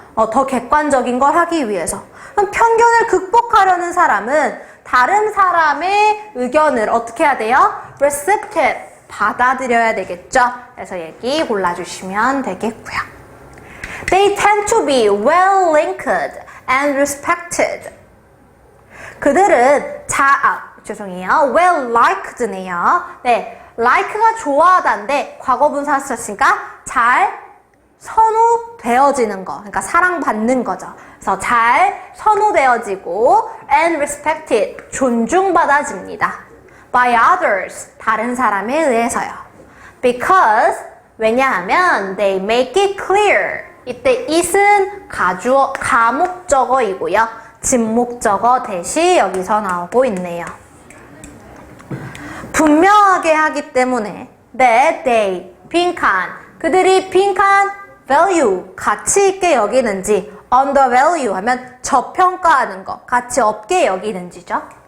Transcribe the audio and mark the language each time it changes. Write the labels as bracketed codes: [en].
[ko] 더 객관적인 걸 하기 위해서. 그럼 편견을 극복하려는 사람은 다른 사람의 의견을 어떻게 해야 돼요? receptive, 받아들여야 되겠죠? 그래서 얘기 골라주시면 되겠고요. [en] They tend to be well linked and respected. [ko] 그들은 죄송해요. well liked네요. 네, like가 좋아하다인데 과거분사 썼으니까 잘 선호되어지는 거, 그러니까 사랑받는 거죠. 그래서 잘 선호되어지고 [en] and respected, [ko] 존중받아집니다. by others, 다른 사람에 의해서요. because, 왜냐하면 [en] they make it clear, [ko] 이때 it은 가목적어이고요. 진목적어 대시 여기서 나오고 있네요. 분명하게 하기 때문에 that they, 빈칸, 그들이 빈칸 value, 가치 있게 여기는지 undervalue 하면 저평가하는 거, 가치 없게 여기는지죠.